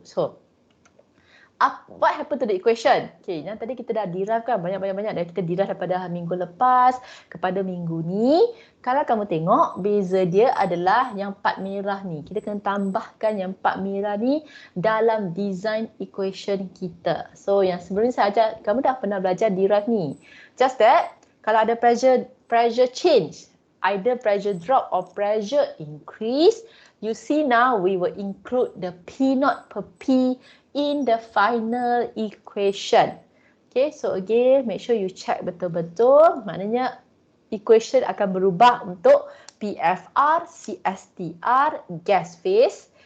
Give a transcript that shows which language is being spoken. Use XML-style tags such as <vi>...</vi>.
<en>So, what happened to the equation?</en> <ms>Okay, yang tadi kita dah derive kan banyak-banyak dan kita derive daripada minggu lepas kepada minggu ni. Kalau kamu tengok, beza dia adalah yang part merah ni. Kita kena tambahkan yang part merah ni dalam design equation kita. So, yang sebelum ni saya ajar, kamu dah pernah belajar derive ni.</ms> <en>Just that,</en> <ms>kalau ada</ms> <en>pressure change, either pressure drop or pressure increase, you see now we will include the P naught per P in the final equation. Okay, so again, make sure you check betul-betul.</en> <ms>Maknanya equation akan berubah untuk</ms> <en>PFR, CSTR, gas phase.</en>